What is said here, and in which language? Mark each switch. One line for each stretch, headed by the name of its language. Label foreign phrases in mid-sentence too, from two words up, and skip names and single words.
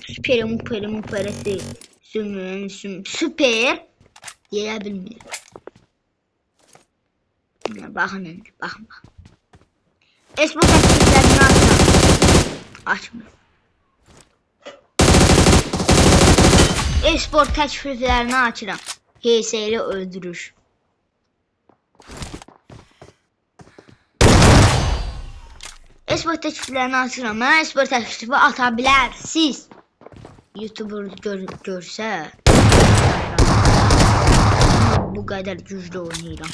Turkish: Süperesi. Süper. Diyebilmiyorum. Bakın. Espor taktiklerini açmıyorum.
Azerbaijani: Espor təkliflərini açıram. HS ilə öldürür. Espor təkliflərini açıram. Mənə espor təklifi ata bilərsiniz. YouTuber görsə bu qədər güclü oynayıram.